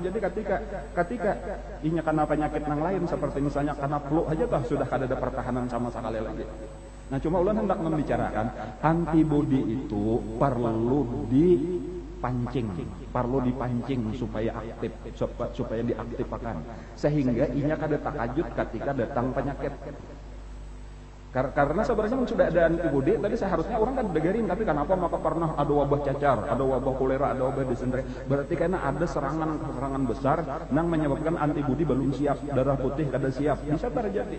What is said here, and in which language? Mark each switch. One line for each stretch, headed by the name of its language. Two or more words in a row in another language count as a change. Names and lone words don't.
Banjar: Jadi ketika inya karena penyakit nang lain seperti misalnya karena flu aja tah sudah kada ada pertahanan sama sekali lagi. Nah cuma ulun hendak membicarakan antibodi itu perlu dipancing supaya aktif, supaya diaktifkan sehingga inya kada takajut ketika datang penyakit.
Indonesian: Karena sebenarnya sudah ada antibodi tadi seharusnya orang kan degarin, tapi kenapa maka pernah ada wabah cacar, ada wabah kolera, ada wabah disenteri, berarti karena ada serangan besar yang menyebabkan antibodi belum siap, darah putih kada siap, bisa terjadi.